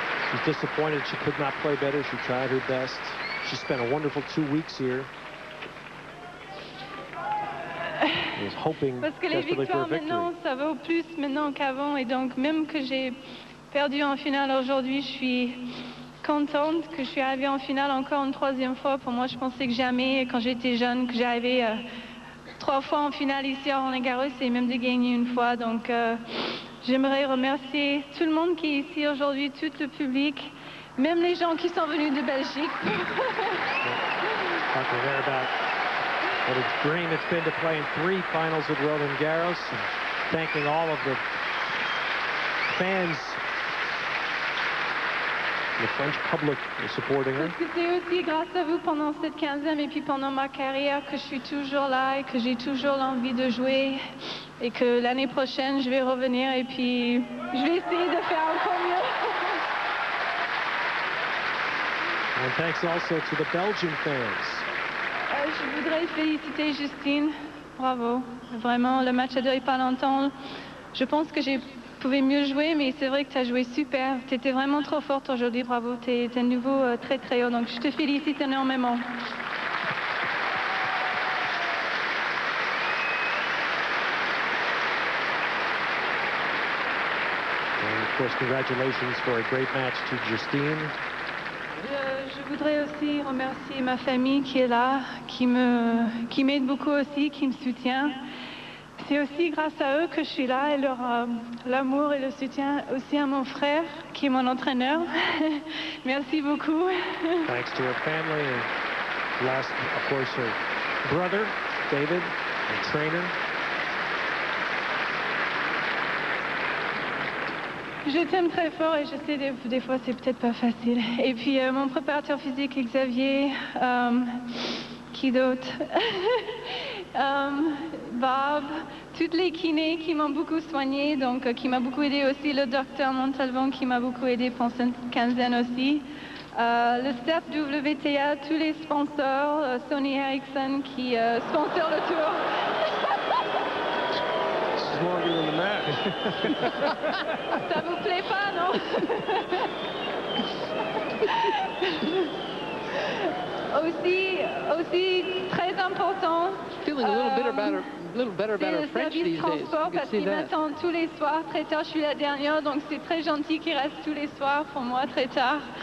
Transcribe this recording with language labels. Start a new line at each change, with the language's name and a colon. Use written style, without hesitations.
English: She's disappointed she could not play better. She tried her best. She spent a wonderful 2 weeks here. She was hoping
French: Parce que les
English: desperately for a
French: victoires
English: victory.
French: maintenant, ça vaut plus maintenant qu'avant. Et donc, même que j'ai perdu en finale aujourd'hui, je suis contente que je suis arrivée en finale encore une 3e fois. Pour moi, je pensais que jamais, quand j'étais jeune, que j'arrivais 3 fois en finale ici à Roland-Garros et même de gagner une fois. Donc, j'aimerais remercier tout le monde qui est ici aujourd'hui, tout le public, même les gens qui sont venus de Belgique.
English: Talking there about what a dream it's been to play in 3 finals at Roland Garros, and thanking all of the fans, the French public is supporting her.
French: Parce que c'est aussi grâce à vous pendant cette quinzaine et puis pendant ma carrière que je suis toujours là et que j'ai toujours l'envie de jouer et que l'année prochaine je vais revenir et puis je vais essayer de faire encore mieux.
English: And thanks also to the Belgian fans.
French: Je voudrais féliciter Justine. Bravo. Vraiment, le match a duré pas longtemps. Je pense que j'ai pouvais mieux jouer, mais c'est vrai que tu as joué super. Tu étais vraiment trop forte aujourd'hui, bravo. Tu es un niveau très très haut, donc je te félicite énormément.
English: And of course, congratulations for a great match to Justine.
French: Je voudrais aussi remercier ma famille qui est là, qui m'aide beaucoup aussi, qui me soutient. C'est aussi grâce à eux que je suis là et leur l'amour et le soutien aussi à mon frère qui est mon entraîneur. Merci beaucoup.
English: Thanks to her family and last, of course, her brother, David, and trainer.
French: Je t'aime très fort et je sais des fois c'est peut-être pas facile. Et puis mon préparateur physique Xavier, qui d'autre? Bob, toutes les kinés qui m'ont beaucoup soigné, donc qui m'a beaucoup aidé aussi, le docteur Montalvan qui m'a beaucoup aidé pendant cette quinzaine aussi. Le staff WTA, tous les sponsors, Sony Ericsson qui sponsor le tour.
English: Longer than the match.
French: Ça vous plaît pas, non? aussi très important.
English: Feeling a little better about her French these days.
French: Parce qu'ils m'attendent tous les soirs très tard. Je suis la dernière, donc c'est très gentil qu'ils restent tous les soirs pour moi très tard.